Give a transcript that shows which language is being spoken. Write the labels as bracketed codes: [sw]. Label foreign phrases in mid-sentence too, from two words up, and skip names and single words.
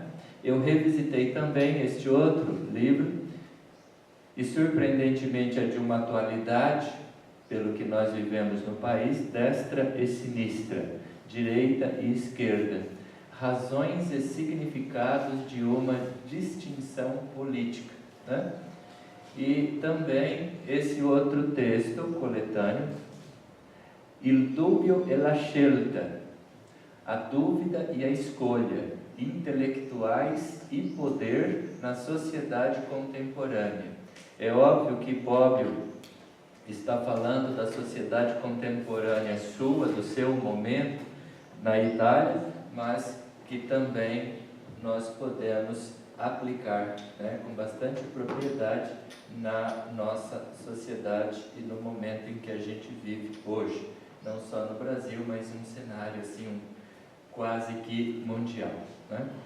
[pt] Eu revisitei também este outro livro, e surpreendentemente é de uma atualidade, pelo que nós vivemos no país, destra e sinistra, direita e esquerda, razões e significados de uma distinção política, né? E também esse outro texto coletâneo, Il dubbio e la scelta, a dúvida e a escolha, intelectuais e poder na sociedade contemporânea. É óbvio que Bobbio está falando da sociedade contemporânea sua, do seu momento na Itália, mas que também nós podemos aplicar, né, com bastante propriedade na nossa sociedade e no momento em que a gente vive hoje, não só no Brasil, mas um cenário assim, quase que mundial, né?